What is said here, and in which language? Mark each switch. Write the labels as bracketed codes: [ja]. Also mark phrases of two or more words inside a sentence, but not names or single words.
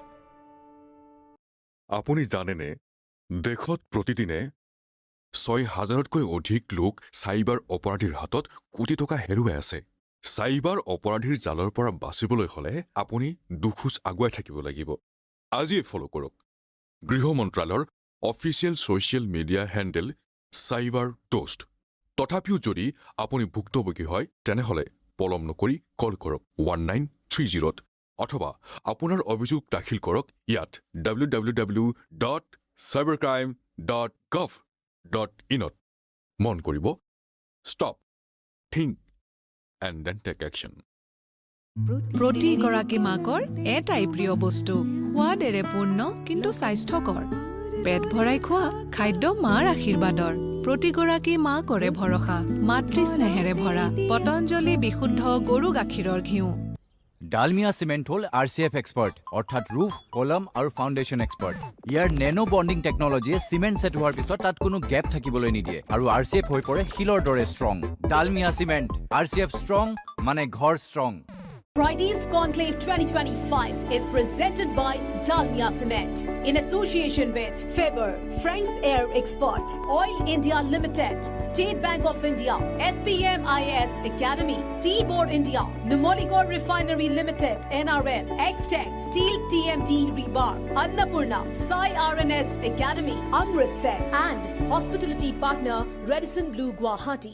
[as] আপুনি জানেনে দেশত প্ৰতিদিনে ৬,০০০তকৈ অধিক লোক সাইবাৰ অপৰাধীৰ হাতত কোটি টকা হেৰুৱাই আছে সাইবাৰ অপৰাধীৰ জালৰ পৰা বাচিবলৈ হলে আপুনি দুখোজ আগুৱাই থাকিব লাগিব আজিয়ে ফলো কৰক গৃহ মন্ত্ৰালয়ৰ [en] official social media handle [as] চাইবাৰ টোষ্ট। তথাপিও যদি আপুনি ভুক্তভোগী হয় তেনেহ'লে পলম নকৰি কল কৰক 1930 অথবা আপোনাৰ অভিযোগ দাখিল কৰক ইয়াত www.cybercrime.gov.in মন কৰিব [en] stop think and then take action. [as] প্ৰতিগৰাকী মাকৰ এটাই প্ৰিয় বস্তু, সোৱাদেৰে পূৰ্ণ কিন্তু স্বাস্থ্যকৰ। পেট ভৰাই খোৱা খাদ্য মাৰ আশীৰ্বাদৰ। প্ৰতিগৰাকী মাকৰে ভৰসা, মাতৃ স্নেহেৰে ভৰা পতঞ্জলি বিশুদ্ধ গৰু গাখীৰৰ ঘিউ। ডালমিয়া চিমেণ্ট হ'ল RCF এক্সপাৰ্ট অৰ্থাৎ ৰুফ, কলম আৰু [en] foundation expert. [as] ইয়াৰ [en] nano bonding [as] টেকনলজিয়ে চিমেণ্ট ছেট হোৱাৰ পিছত তাত কোনো গেপ থাকিবলৈ নিদিয়ে আৰু RCF হৈ পৰে শিলৰ দৰে ষ্ট্ৰং। ডালমিয়া চিমেণ্ট, RCF ষ্ট্ৰং মানে ঘৰ ষ্ট্ৰং। [en] Pride East Conclave 2025 is presented by Dalmia Cement in association with Faber, Frank's Air Export, Oil India Limited, State Bank of India, SBM IAS Academy, T-Board India, Numoligor Refinery Limited, NRL, X-Tech, Steel TMT Rebar, Annapurna, Sai RNS Academy, Amritsar, and hospitality partner Redison Blue Guwahati.